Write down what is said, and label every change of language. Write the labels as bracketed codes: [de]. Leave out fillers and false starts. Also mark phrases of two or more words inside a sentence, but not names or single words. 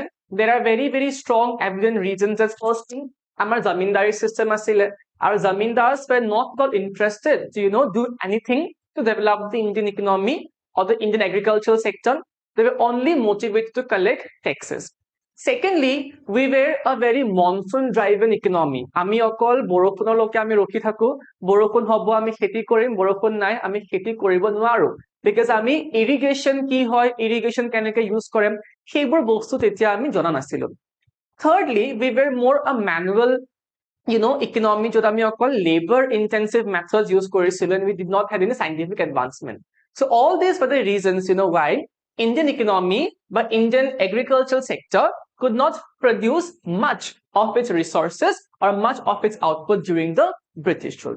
[en] There are very, very strong evident reasons. As first thing, our zamindari system asile. Our zamindars were not got interested to do anything to develop the Indian economy or the Indian agricultural sector. They were only motivated to collect taxes. Secondly, we were a very monsoon driven economy. [as] আমি অকল বৰষুণৰ লোকে আমি ৰখি থাকো, বৰষুণ হ'ব আমি খেতি কৰিম, বৰষুণ নাই আমি খেতি কৰিব নোৱাৰো. Because আমি irrigation কি হয়, irrigation কেনেকৈ use কৰিম, এইবোৰ বস্তু তেতিয়া আমি জনা নাছিলো. [en] Thirdly, we were more a manual economy [as] য'ত আমি অকল [en] labor intensive methods use korisil, and we did not have any scientific advancement. So all these were the reasons why Indian economy but Indian agricultural sector could not produce much of its resources or much of its output during the British rule.